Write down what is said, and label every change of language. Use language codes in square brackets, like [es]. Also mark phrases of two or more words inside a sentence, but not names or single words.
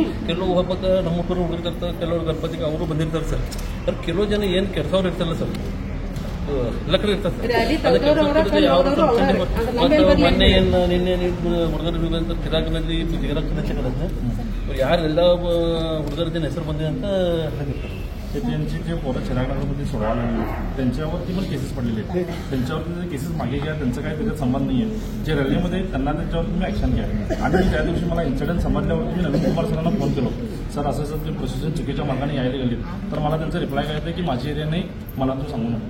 [kn] ಕೆಲವು ಹಬ್ಬಕ್ಕೆ ನಮ್ಮ ಹುಡುಗರು ಹುಡುಗಿರ್ತಾರೆ, ಕೆಲವರು ಗಣಪತಿಗೆ ಅವರು ಬಂದಿರ್ತಾರೆ ಸರ್, ಅವ್ರು ಕೆಲವು ಜನ ಏನು ಕೆಡ್ಸೋರು ಇರ್ತಾರಲ್ಲ ಸರ್, ಲಕ್ಕಡಿ ಇರ್ತಾರೆ ಮೊನ್ನೆ ಏನು ನಿನ್ನೆ ಹುಡುಗರು ಚಿರಾಗ್ನಲ್ಲಿ ಯಾರೆಲ್ಲ ಹುಡುಗರ ಹೆಸರು ಬಂದಿದೆ ಅಂತ ಹೇಳಿರ್ತಾರೆ। [mr] त्यांची जे पोरं चिरागनगरमध्ये सोडायला लागली त्यांच्यावरती पण केसेस पडलेले आहेत, त्यांच्यावरती जे केसेस मागे घ्या, त्यांचा काही त्याच्यात संबंध नाही आहे। जे रॅलीमध्ये त्यांना त्याच्यावर तुम्ही ऍक्शन घ्या। आणि त्या दिवशी मला इन्सिडेंट समजल्यावरती मी नवीन कुमार सरांना फोन केलो, सर असं ते प्रोसिजर चुकीच्या मार्गाने यायला गेले, तर मला त्यांचा रिप्लाय काय येतं की माझी एरिया नाही, मला तू सांगू नका।